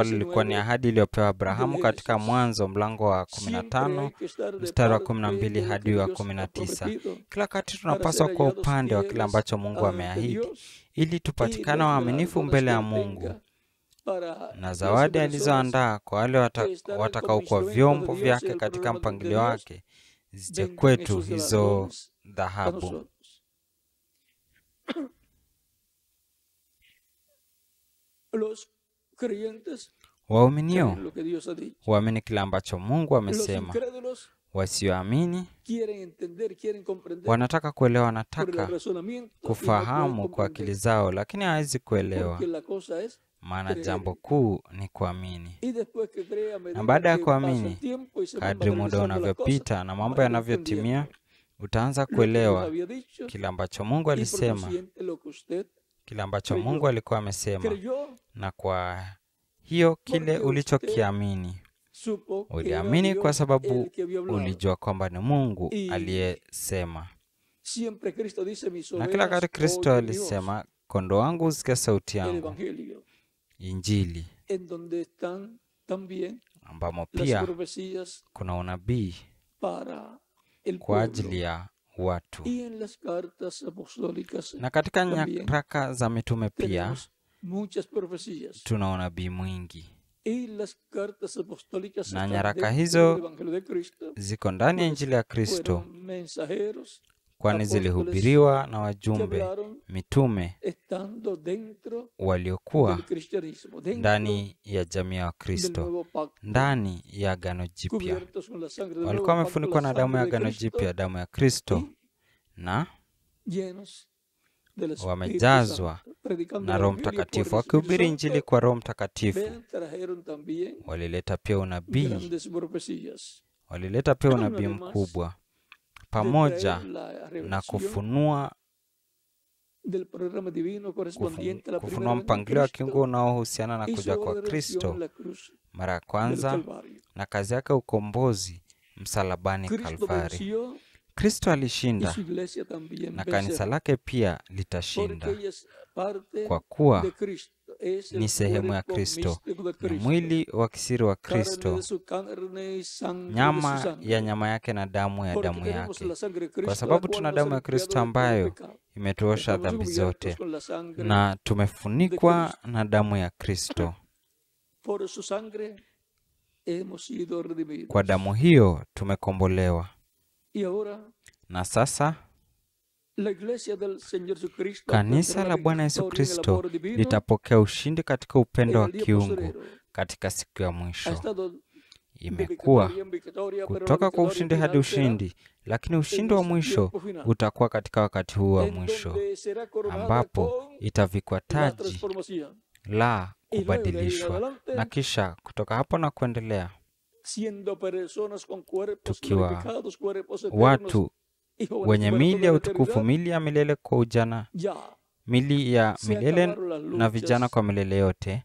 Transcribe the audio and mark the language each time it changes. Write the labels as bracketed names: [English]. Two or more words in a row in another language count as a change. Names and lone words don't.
[Swahili] ambalo lilikuwa ni 19 ahadi iliyopewa [Spanish] del [Swahili] Abrahamu katika [Spanish] Génesis. [Swahili] Mwanzo mlango wa [Spanish] Siempre hay [Swahili] 15 [Spanish] que estar de [Swahili] mstari wa [Spanish] parte [Swahili] 12 [Spanish] de lo [Swahili] hadi [Spanish] que [Swahili] wa [Spanish] Dios ha [Swahili] 19. [Spanish] prometido [Swahili] Kila wakati [Spanish] para ser [Swahili] tunapaswa kuwa [Spanish] hallados [Swahili] upande wa kile [Spanish] fieles [Swahili] ambacho Mungu [Spanish] ante [Swahili] ameahidi [Spanish] Dios [Swahili] ili [Spanish] y [Swahili] tupatikane [Spanish] los [Swahili] waaminifu [Spanish] galardones [Swahili] mbele [Spanish] que [Swahili] ya [Spanish] Él [Swahili] Mungu, [Spanish] tenga para [Swahili] na [Spanish] las [Swahili] zawadi [Spanish] personas [Swahili] alizoandaa kwa wale [Spanish] que estarán como [Swahili] watakaokuwa [Spanish] instrumentos de [Swahili] vyombo [Spanish] Dios en [Swahili] vyake [Spanish] el [Swahili] katika [Spanish] programa de [Swahili] mpangilio [Spanish] Dios, [Swahili] wake zije [Spanish] vengan [Swahili] kwetu [Spanish] esos [Swahili] hizo [Spanish] galardones a [Swahili] dhahabu. [Spanish] nosotros. Los creyentes [Swahili] Waaminio [Spanish] creen lo que Dios ha dicho. [Swahili] huamini kile ambacho Mungu [Spanish] Los [Swahili] amesema, [Spanish] incrédulos [Swahili] Wasioamini [Spanish] quieren entender, quieren comprender [Swahili] wanataka kuelewa, [Spanish] por el [Swahili] wanataka [Spanish] razonamiento y no pueden [Swahili] kufahamu kwa akili [Spanish] comprender. [Swahili] zao, lakini hawezi kuelewa. [Spanish] Porque la cosa es [Swahili] Maana [Spanish] creer. [Swahili] jambo kuu ni kuamini. [Spanish] Y después que crea, a [Swahili] Na [Spanish] medida [Swahili] baada ya [Spanish] que pasa el [Swahili] kuamini, [Spanish] tiempo y se van [Swahili] kadri muda [Spanish] materializando las cosas, [Swahili] unavyopita na mambo [Spanish] van [Swahili] yanavyotimia, [Spanish] entendiendo [Swahili] utaanza [Spanish] lo que Dios [Swahili] kuelewa [Spanish] había dicho [Swahili] kile ambacho Mungu [Spanish] y por [Swahili] alisema, [Spanish] consiguiente lo que usted [Swahili] kile ambacho [Spanish] creyó. [Swahili] Mungu alikuwa amesema, [Spanish] creyó, [Swahili] na kwa hiyo kile [Spanish] porque usted [Swahili] ulichokiamini [Spanish] supo que era [Swahili] uliamini kwa [Spanish] Dios [Swahili] sababu [Spanish] el que había hablado. [Swahili] ulijua kwamba ni Mungu [Spanish] Y [Swahili] aliyesema. [Spanish] siempre Cristo dice, mis [Swahili] Na kila wakati [Spanish] ovejas [Swahili] Kristo [Spanish] oyen mi voz, [Swahili] alisema, kondoo wangu husikia sauti [Spanish] el [Swahili] yangu, [Spanish] Evangelio, [Swahili] Injili, [Spanish] en donde están también [Swahili] ambamo [Spanish] las [Swahili] pia [Spanish] profecías [Swahili] kuna unabii [Spanish] para el [Swahili] kwa [Spanish] pueblo. [Swahili] ajili ya watu. [Spanish] Y en las cartas apostólicas [Swahili] Na katika [Spanish] también [Swahili] nyaraka za mitume pia [Spanish] tenemos muchas profecías. [Swahili] tuna unabii mwingi, [Spanish] Y las cartas apostólicas [Swahili] na [Spanish] están [Swahili] nyaraka [Spanish] dentro [Swahili] hizo [Spanish] del Evangelio de Cristo, [Swahili] ziko ndani ya [Spanish] pues [Swahili] Injili ya Kristo, [Spanish] fueron mensajeros [Swahili] kwani [Spanish] apóstoles [Swahili] zilihubiriwa na [Spanish] que [Swahili] wajumbe [Spanish] hablaron [Swahili] mitume [Spanish] estando dentro [Swahili] waliokuwa [Spanish] del cristianismo, dentro [Swahili] ndani ya jamii ya [Spanish] del [Swahili] Kristo, [Spanish] nuevo pacto, [Swahili] ndani ya agano jipya. [Spanish] cubiertos con la sangre del [Swahili] Walikuwa [Spanish] nuevo pacto, [Swahili] wamefunikwa [Spanish] la [Swahili] na damu ya [Spanish] sangre de [Swahili] agano [Spanish] Cristo, [Swahili] jipya, damu ya Kristo, [Spanish] y [Swahili] na [Spanish] llenos del Espíritu [Swahili] wamejazwa [Spanish] Santo, predicando [Swahili] na [Spanish] el [Swahili] Roho [Spanish] Evangelio [Swahili] Mtakatifu, [Spanish] por el Espíritu [Swahili] wakihubiri [Spanish] Santo. [Swahili] Injili kwa Roho Mtakatifu. [Spanish] Vean, trajeron también [Swahili] Walileta pia unabii, [Spanish] grandes profecías, [Swahili] walileta pia unabii [Spanish] además [Swahili] mkubwa, [Spanish] de [Swahili] pamoja [Spanish] traer la [Swahili] na [Spanish] revelación [Swahili] kufunua [Spanish] del programa divino correspondiente a la [Swahili] kufunua [Spanish] primera venida de [Swahili] mpangilio wa [Spanish] Cristo [Swahili] kiungu unaohusiana na [Spanish] y [Swahili] kuja [Spanish] su [Swahili] kwa [Spanish] redención [Swahili] Kristo [Spanish] en la cruz [Swahili] mara ya [Spanish] del [Swahili] kwanza, [Spanish] Calvario. [Swahili] na kazi yake ukombozi msalabani [Spanish] Cristo [Swahili] Kalvari. [Spanish] venció [Swahili] Kristo [Spanish] y [Swahili] alishinda [Spanish] su iglesia también [Swahili] na kanisa [Spanish] vencerá, [Swahili] lake pia [Spanish] porque [Swahili] litashinda, [Spanish] ella es parte [Swahili] kwa kuwa [Spanish] de Cristo, es el [Swahili] ni sehemu ya [Spanish] cuerpo [Swahili] Kristo, [Spanish] místico de [Swahili] ni [Spanish] Cristo, [Swahili] mwili wa kisiri wa [Spanish] carne [Swahili] Kristo, [Spanish] de su carne y sangre de su [Swahili] nyama [Spanish] sangre. [Swahili] ya nyama yake na damu ya [Spanish] Porque [Swahili] damu [Spanish] tenemos [Swahili] yake, [Spanish] la sangre de [Swahili] kwa [Spanish] Cristo, la [Swahili] sababu [Spanish] cual [Swahili] tuna [Spanish] nos [Swahili] damu [Spanish] ha [Swahili] ya [Spanish] limpiado [Swahili] Kristo [Spanish] de todo [Swahili] ambayo [Spanish] pecado. [Swahili] imetuosha [Spanish] Estamos [Swahili] dhambi [Spanish] cubiertos [Swahili] zote, [Spanish] con la sangre [Swahili] na [Spanish] de [Swahili] tumefunikwa [Spanish] Cristo. [Swahili] na damu ya Kristo. [Spanish] Por su sangre hemos sido redimidos. [Swahili] Kwa damu hiyo tumekombolewa. [Spanish] Y ahora [Swahili] Na sasa [Spanish] la iglesia del Señor Jesucristo [Swahili] kanisa la Bwana Yesu Kristo litapokea ushindi katika upendo wa kiungu katika siku ya mwisho. Imekuwa kutoka kwa ushindi hadi ushindi, lakini ushindi wa mwisho utakuwa katika wakati huu wa mwisho, ambapo itavikwa taji la kubadilishwa, na kisha kutoka hapo na kuendelea tukiwa watu wenye mili ya utukufu, mili ya milele kwa ujana, mili ya milele na vijana kwa milele yote.